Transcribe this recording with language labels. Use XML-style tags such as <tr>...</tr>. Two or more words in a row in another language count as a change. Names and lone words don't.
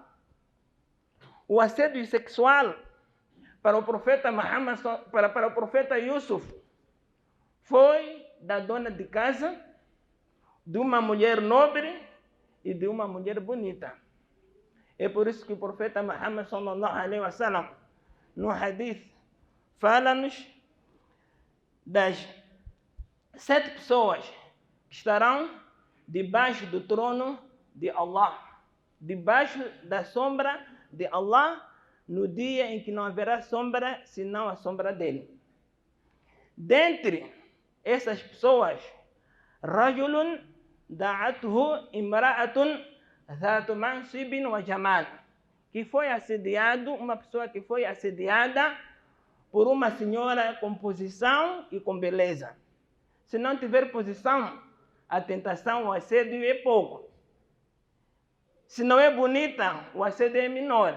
<pt>O assédio sexual para o profeta Muhammad, para o profeta Yusuf, foi da dona de casa, de uma mulher nobre e de uma mulher bonita. É por isso que o profeta Muhammad</pt> <ar>صلى الله عليه وسلم,</ar> <pt>no hadith, fala-nos das 7 pessoas que estarão debaixo do trono de Allah, debaixo da sombra de Allah, no dia em que não haverá sombra senão a sombra dele. Dentre essas pessoas,</pt> <ar>رجل دعته امرأة ذات منصب وجمال,</ar> <pt>que foi assediado, uma pessoa que foi assediada por uma senhora com posição e com beleza. Se não tiver posição, a tentação, o assédio é pouco. Se não é bonita, o assédio é menor.</pt>